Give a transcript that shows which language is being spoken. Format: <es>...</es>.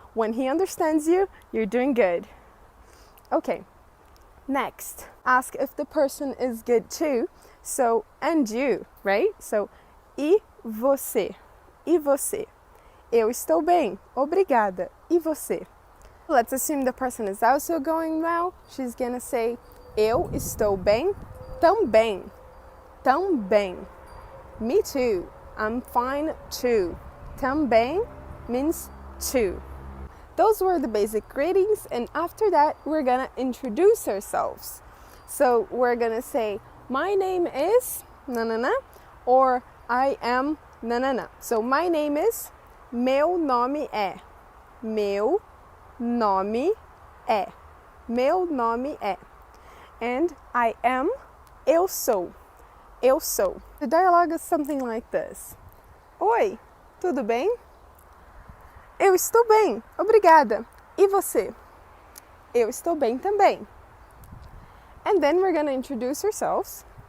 <en>When he understands you, you're doing good. Okay. Next, ask if the person is good too. So, and you, right? So,</en> <pt>e você? E você? Eu estou bem, obrigada. E você?</pt> <en>Let's assume the person is also going well. She's gonna say,</en> <pt>eu estou bem, também.</pt> <en>Também. Me too. I'm fine too. Também means too. Those were the basic greetings, and after that we're gonna introduce ourselves. So we're gonna say, my name is na na na, or I am na na na. So my name is,</en> <pt>meu nome é, meu nome é, meu nome é.</pt> <en>And I am,</en> <pt>eu sou, eu sou.</pt> <en>The dialogue is something like this.</en> <pt>Oi, tudo bem? Eu estou bem, obrigada. E você? Eu estou bem também.</pt> <en>And then we're gonna introduce ourselves.</en>